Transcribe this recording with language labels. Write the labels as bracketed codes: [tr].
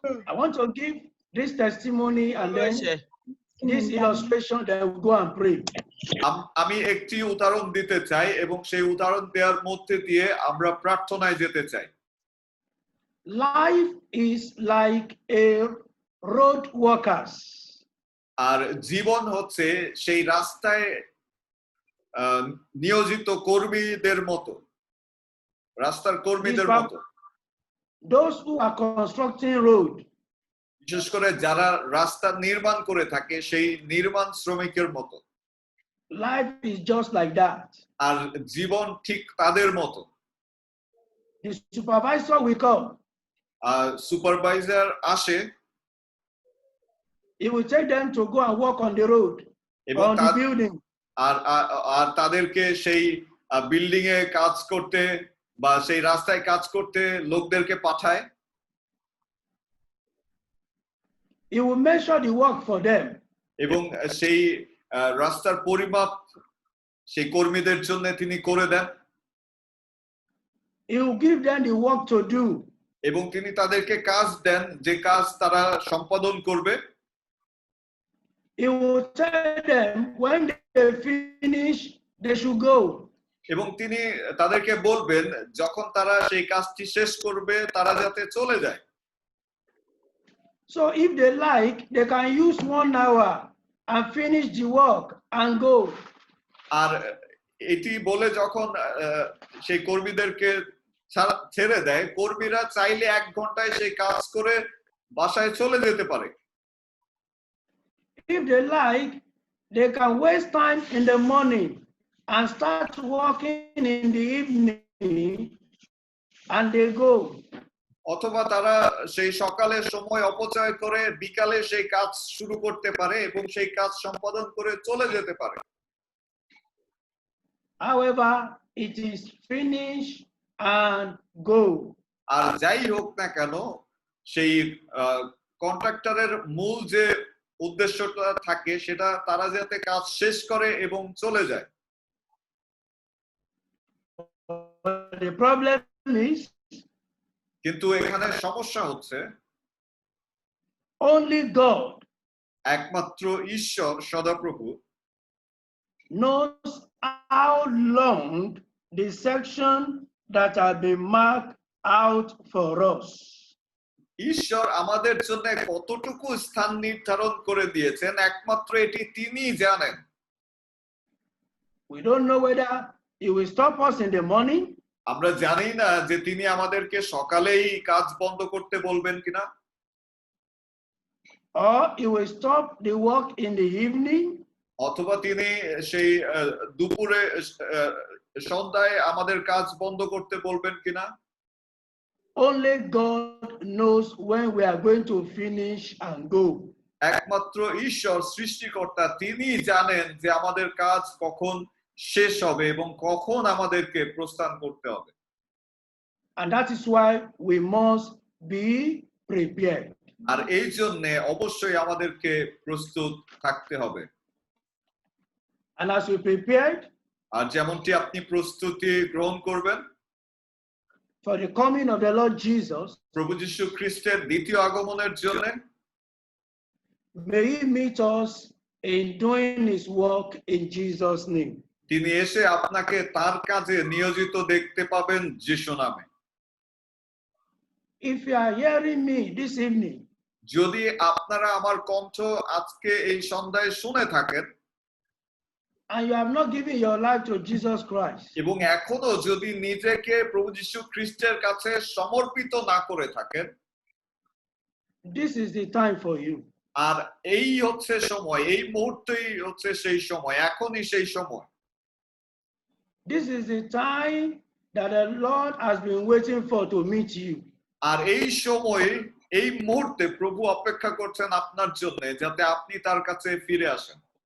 [en] I want to give this testimony and then this illustration, then we'll go and pray. [bn] আমি একটি উদাহরণ দিতে চাই এবং সেই উদাহরণ দেওয়ার মধ্যে দিয়ে আমরা প্রার্থনায় যেতে চাই। [en] Life is like a road workers. [bn] আর জীবন হচ্ছে সেই রাস্তায় নিয়োজিত কর্মীদের মতো, রাস্তার কর্মীদের মতো। [en] Those who are constructing road, [bn] বিশেষ করে যারা রাস্তা নির্মাণ করে থাকে সেই নির্মাণ শ্রমিকের মতো। [en] life is just like that. [bn] আর জীবন ঠিক তাদের মতো। [en] The supervisor will come. [bn] Supervisor আসে, [en] He will take them to go and work on the road, [bn] এবং [en] on the building. [bn] আর তাদেরকে সেই বিল্ডিং এ কাজ করতে বা সেই রাস্তায় কাজ করতে লোকদেরকে পাঠায়। [en] He will measure the work for them. [bn] এবং সেই রাস্তার পরিমাপ সেই কর্মীদের জন্য তিনি করে দেন। [en] He will give them the work to do. [bn] এবং তিনি তাদেরকে কাজ দেন, যে কাজ তারা সম্পাদন করবে। [en] He will tell them when they finish, they should go. [bn] এবং তিনি তাদেরকে বলবেন যখন তারা সেই কাজটি শেষ করবে তারা যাতে চলে যায়। [en] So if they like, they can use 1 hour and finish the work and go. [bn] আর এটি বলে যখন সেই কর্মীদেরকে ছেড়ে দেয়, কর্মীরা চাইলে 1 ঘন্টায় সেই কাজ করে বাসায় চলে যেতে পারে। [en] If they like, they can waste time in the morning and start working in the evening and they go. [bn] অথবা তারা সেই সকালে সময় অপচয় করে বিকালে সেই কাজ শুরু করতে পারে এবং সেই কাজ সম্পাদন করে চলে যেতে পারে। [en] However, it is finish and go. [bn] আর যাই হোক না কেন, সেই কন্ট্রাক্টরের মূল যে উদ্দেশ্যটা থাকে সেটা তারা যাতে কাজ শেষ করে এবং চলে যায়। [en] The problem is [bn] কিন্তু এখানে সমস্যা হচ্ছে [en] only God [bn] একমাত্র ঈশ্বর সদাপ্রভু [en] knows how long the section that have been marked out for us. [bn] ঈশ্বর আমাদের জন্য কতটুকু স্থান নির্ধারণ করে দিয়েছেন একমাত্র এটি তিনিই জানেন। [en] We don't know whether he will stop us in the morning. [bn] আমরা জানি না যে তিনি আমাদেরকে সকালেই কাজ বন্ধ করতে বলবেন কিনা, [en] Or he will stop the work in the evening. [bn] অথবা তিনি সেই দুপুরে সন্ধ্যায় আমাদের কাজ বন্ধ করতে বলবেন কিনা। [en] Only God knows when we are going to finish and go. [bn] একমাত্র ঈশ্বর সৃষ্টিকর্তা তিনি জানেন যে আমাদের কাজ কখন শেষ হবে এবং কখন আমাদেরকে প্রস্থান করতে হবে। [en] And that is why we must be prepared. [bn] আর এই জন্য অবশ্যই আমাদেরকে প্রস্তুত থাকতে হবে। [en] And as we prepared [bn] আর যেমনটি আপনি প্রস্তুতি গ্রহণ করবেন [en] for the coming of the Lord Jesus, [bn] প্রভু যীশু খ্রিস্টের দ্বিতীয় আগমনের জন্য, [en] may he meet us in doing his work in Jesus' name. [bn] তিনি এসে আপনাকে তার কাজে নিয়োজিত দেখতে পাবেন যিশু নামে। [en] If you are hearing me this evening, [bn] যদি আপনারা আমার কণ্ঠ আজকে এই সন্ধ্যায় শুনে থাকেন [en] and you have not given your life to Jesus Christ, [bn] এবং এখনো যদি নিজেকে প্রভু যীশু খ্রিস্টের কাছে সমর্পিত না করে থাকেন, [en] this is the time for you. [bn] আর এই হচ্ছে সময়, এই মুহূর্তেই হচ্ছে সেই সময়, এখনই সেই সময়। [en] This is the time that the Lord has been waiting for to meet you. [bn] আর এই সময়ে এই মুহূর্তে প্রভু অপেক্ষা করছেন আপনার জন্য যাতে আপনি তার কাছে ফিরে আসেন,